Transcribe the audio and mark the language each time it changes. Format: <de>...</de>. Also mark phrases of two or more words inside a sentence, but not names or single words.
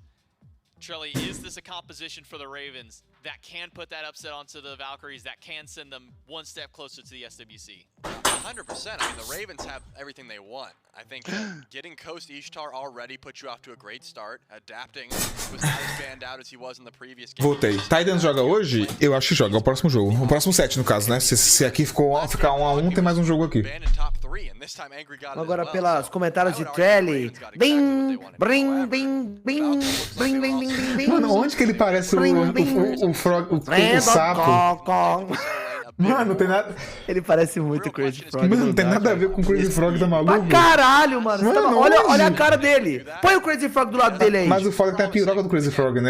<en>Trelly, is this a composition for the Ravens that can put that upset onto the Valkyries, that can send them 1 step closer to the SWC? 100%. I mean, the Ravens have everything they want. I think getting Coast Ishtar already put you off to a great start. Adapting was not as banned out as he was in the previous game.</en> <pt>Voltei. Titans joga hoje? Eu acho que joga. É o próximo jogo. O próximo set, no caso, né? Se aqui ficar 1x1, tem mais um jogo aqui. Agora, pelos comentários de Trelly. Bim, brim, bim, bim, brim, bim, bim, bim. Mano, onde que ele parece o sapo? Mano, não tem nada... Ele parece muito Crazy Frog. Mano, não tem nada a ver com o Crazy Frog, tá maluco? Pra caralho, mano. Mano, olha a cara dele. Põe o Crazy Frog do lado dele aí. Mas o foda é que tem a piroca do Crazy Frog, né?</pt>